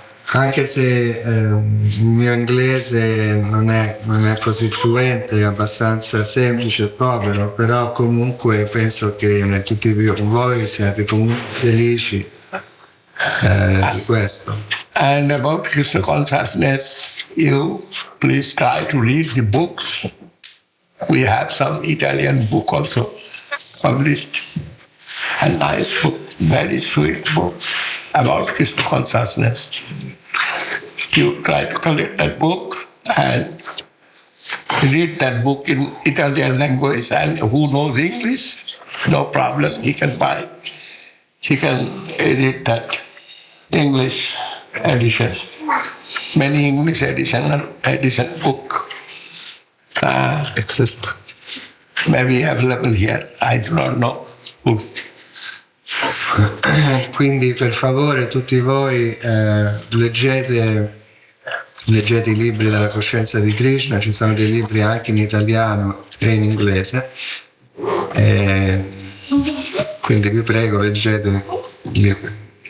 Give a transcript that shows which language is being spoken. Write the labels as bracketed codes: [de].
[it] Anche se il mio inglese non è così fluente, è abbastanza semplice e povero, però comunque penso che tutti voi siate comunque felici di questo. [en] And about Krishna consciousness, you please try to read the books. We have some Italian book also published, a nice book, very sweet book about Krishna consciousness. You try to collect that book and read that book in Italian language, and who knows English, no problem, he can buy. He can read that English edition. Many English edition book exist. Maybe available here, I do not know. [it] Quindi per favore tutti voi leggete i libri della coscienza di Krishna, ci sono dei libri anche in italiano e in inglese, quindi vi prego leggete i libri.